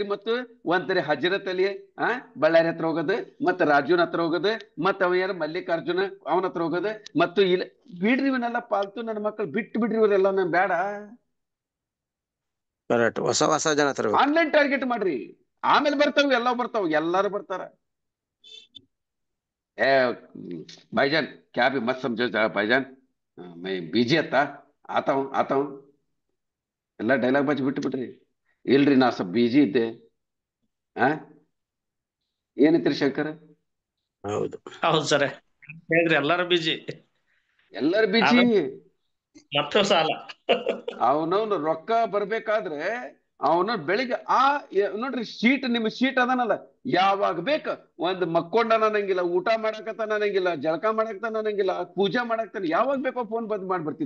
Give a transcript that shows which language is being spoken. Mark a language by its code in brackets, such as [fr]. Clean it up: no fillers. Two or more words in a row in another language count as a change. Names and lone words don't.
[kn] ಮತ್ತು ಒಂದ್ಸರಿ ಹಜರತ್ ಅಲಿ ಬಳ್ಳಾರಿ ಹತ್ರ ಹೋಗೋದು, ಮತ್ತ ರಾಜುನ್ ಹತ್ರ ಹೋಗೋದು, ಮತ್ತ ಅವ ಯಾರು ಮಲ್ಲಿಕಾರ್ಜುನ ಅವನ ಹತ್ರ ಹೋಗೋದು, ಮತ್ತು ಇಲ್ಲ ಬಿಡ್ರಿ ಇವನ್ನೆಲ್ಲ ಪಾಲ್ತು ನನ್ನ ಮಕ್ಕಳು ಬಿಟ್ಟು ಬಿಡ್ರಿ ಇವರೆಲ್ಲ, ನನ್ ಬೇಡ. ಕರೆಕ್ಟ್, ಹೊಸ ಜನ ತರಬೇಕು. [en] online target [kn] ಮಾಡ್ರಿ, ಆಮೇಲೆ ಬರ್ತಾವ ಎಲ್ಲಾರು ಬರ್ತಾರ. [hi] भाईजान क्या भी मत समझो भाईजान, मैं बिजी आता हूँ [kn] ಎಲ್ಲ ಡೈಲಾಗ್ ಬಾಜಿ ಬಿಟ್ರಿ. ಇಲ್ರಿ ನಾ ಸ್ವಲ್ಪ ಬಿಜಿ ಇದ್ದೆ. ಏನಿತ್ರಿ ಶಂಕರ್? ಹೌದು ಹೌದು ಸರ್, ಹೇಳ್ರಿ ಎಲ್ಲಾರು ಬಿಜಿ, ಎಲ್ಲರೂ ಬಿಜಿ. ಮತ್ತು ಸಾಲ ಅವನವ್ನು ರೊಕ್ಕ ಬರ್ಬೇಕಾದ್ರೆ ಅವನು ಬೆಳಿಗ್ಗೆ ನೋಡ್ರಿ ಶೀಟ್, ನಿಮ್ ಶೀಟ್ ಅದನಲ್ಲ, ಯಾವಾಗ ಬೇಕ ಒಂದ್ ಮಕ್ಕೊಂಡನ ಅನ್ನಂಗಿಲ್ಲ, ಊಟ ಮಾಡಕತ್ತಾನ ಅನ್ನಂಗಿಲ್ಲ, ಜಳಕ ಮಾಡಕ್ತಾನ ಅನ್ನಂಗಿಲ್ಲ, ಪೂಜೆ ಮಾಡಕ್ತಾನ, ಯಾವಾಗ ಬೇಕೋ ಫೋನ್ ಬಂದ್ ಮಾಡ್ಬಿಡ್ತಿದ್ರ.